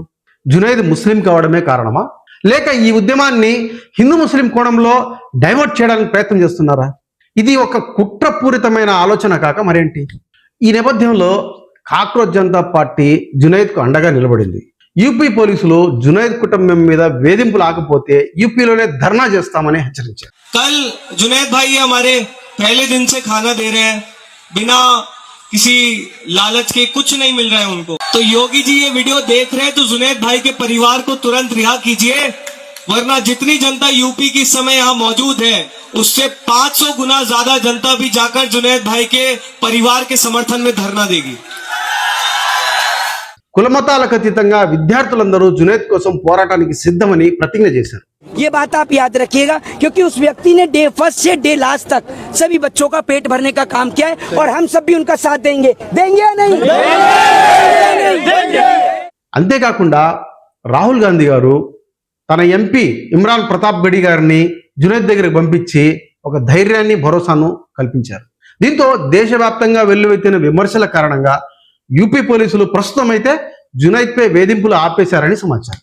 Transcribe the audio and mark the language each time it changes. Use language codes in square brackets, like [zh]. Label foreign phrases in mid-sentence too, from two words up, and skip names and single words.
[te] జునైద్ ముస్లిం కావడమే కారణమా, లేక ఈ ఉద్యమాన్ని హిందూ ముస్లిం కోణంలో డైవర్ట్ చేయడానికి ప్రయత్నం చేస్తున్నారా? ఇది ఒక కుట్రపూరితమైన ఆలోచన కాక మరేంటి? ఈ నేపథ్యంలో కాక్రోచ్ జనతా పార్టీ జునైద్కు అండగా నిలబడింది. యూపీ పోలీసులు జునైద్ కుటుంబం మీద వేధింపులు ఆకపోతే యూపీలోనే ధర్నా చేస్తామని హెచ్చరించారు. [hi] कल जुनैद भाई हमारे पहले दिन से खाना दे रहे हैं, बिना किसी लालच के, कुछ नहीं मिल रहा है उनको. तो योगी जी ये वीडियो देख रहे हैं तो जुनैद भाई के परिवार को तुरंत रिहा कीजिए, वरना जितनी जनता यूपी की इस समय यहाँ मौजूद है उससे 500 गुना ज्यादा जनता भी जाकर जुनैद भाई के परिवार के समर्थन में धरना देगी। [te] కులమతాలకు అతీతంగా విద్యార్థులందరూ జునైద్ కోసం పోరాటానికి సిద్ధమని ప్రతిజ్ఞ చేశారు. [hi] ये बात आप याद रखिएगा, क्योंकि उस व्यक्ति ने [en] day first [hi] से [en] day last [hi] तक सभी बच्चों का पेट भरने का काम किया है और हम सब भी उनका साथ देंगे या नहीं? [te] అంతేకాకుండా రాహుల్ గాంధీ గారు తన ఎంపీ ఇమ్రాన్ ప్రతాప్ గడి గారిని జునైద్ దగ్గరికి పంపించి ఒక ధైర్యాన్ని భరోసాను కల్పించారు. దీంతో దేశవ్యాప్తంగా వెల్లువెత్తిన విమర్శల కారణంగా యూపీ పోలీసులు ప్రస్తుతం అయితే జునైద్ పై వేధింపులు ఆపేశారని సమాచారం.